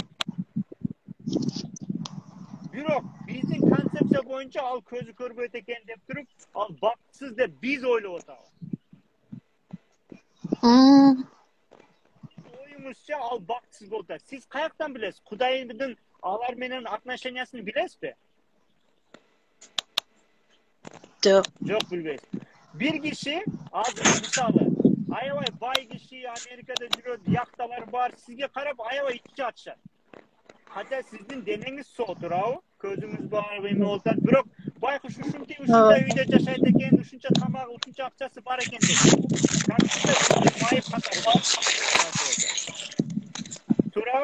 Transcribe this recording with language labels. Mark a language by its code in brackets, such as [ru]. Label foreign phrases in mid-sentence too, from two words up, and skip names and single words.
[ky] Бирок биздин концепция боюнча ал көзү көрбөйт экен деп туруп, ал бактысыз деп биз ойлоп атабыз. Оюңузча ал бактысыз болуп атат. Сиз каяктан билесиз? Кудайдын алар менен отношениясын билесизби? Жок. Жок, билбейсиз. Бир киши азы misалы аябай бай киши Америкада жүрөт, яхталар бар, сизге карап аябай ичи ачышат. Хотя сиздин денеңиз соо, туурабы? Көзүңүз бар, эме болуп атат, бирок байкуш ушундай үйдө жашайт экен, ушунча тамагы, ушунча акчасы бар экен деп. Кантип майып катары. Туурабы?